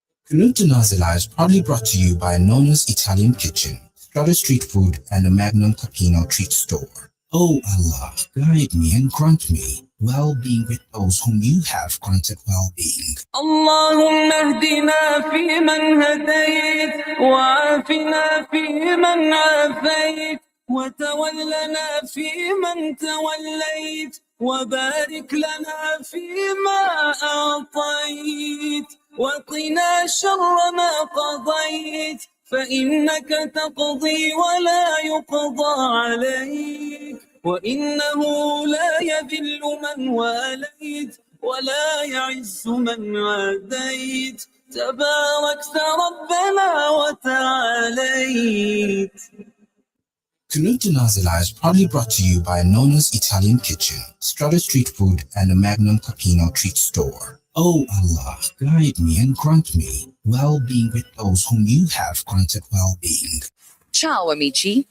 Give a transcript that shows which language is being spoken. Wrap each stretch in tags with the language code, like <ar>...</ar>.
<en>Kunutu Nazila is proudly brought to you by Nona's Italian Kitchen, Strada Street Food, and the Magnum Capino Treat Store. Oh Allah, guide me and grant me well-being with those whom you have granted well-being.</en> <ar>اللهم اهدنا فيمن هديت وعافنا فيمن عافيت وتولنا فيمن توليت وبارك لنا فيما أعطيت وقنا شر ما قضيت فإنك تقضي ولا يقضى عليك وإنه لا يذل من واليت ولا يعز من عاديت تباركت ربنا وتعاليت.</ar> <en>Kunut Nazila is proudly brought to you by Nona's Italian Kitchen, Strata Street Food, and the Magnum Capino Treat Store. Oh Allah, guide me and grant me well-being with those whom you have granted well-being.</en> <it>Ciao, amici.</it>